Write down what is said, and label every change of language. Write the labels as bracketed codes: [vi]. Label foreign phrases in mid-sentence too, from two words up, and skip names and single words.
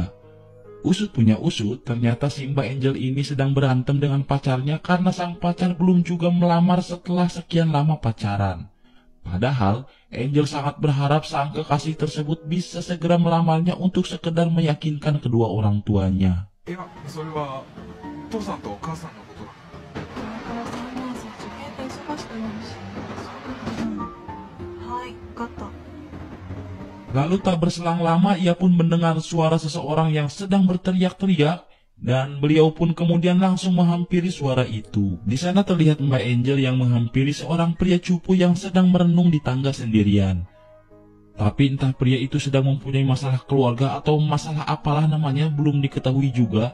[id] Usut punya usut, ternyata si mbak Angel ini sedang berantem dengan pacarnya karena sang pacar belum juga melamar setelah sekian lama pacaran. Padahal, Angel sangat berharap sang kekasih tersebut bisa segera melamarnya untuk sekedar meyakinkan kedua orang tuanya. [ja] いや、それは父さんとお母さんのことだ。これから3年生、受験で忙しくなるし。はい、わかった。 [id] Lalu tak berselang lama ia pun mendengar suara seseorang yang sedang berteriak-teriak, dan beliau pun kemudian langsung menghampiri suara itu. Di sana terlihat Mbak Angel yang menghampiri seorang pria cupu yang sedang merenung di tangga sendirian. Tapi entah pria itu sedang mempunyai masalah keluarga atau masalah apalah namanya belum diketahui juga.